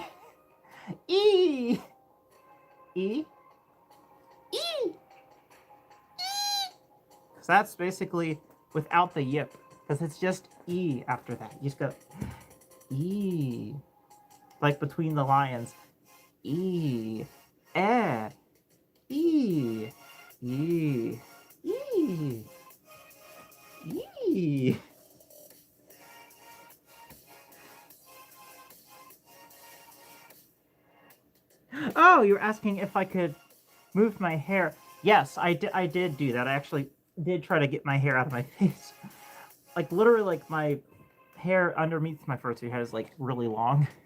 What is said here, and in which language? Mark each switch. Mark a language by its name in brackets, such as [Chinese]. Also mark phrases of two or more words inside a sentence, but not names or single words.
[English] E. E. E. So that's basically without the yip, because it's just E after that. You just go E. Like between the lions. E. Eh. E. E. E. E. Oh, you're asking if I could move my hair. Yes, I did do that. I actually did try to get my hair out of my face. Like, literally, like, my hair underneath my fursuit hair is, like, really long.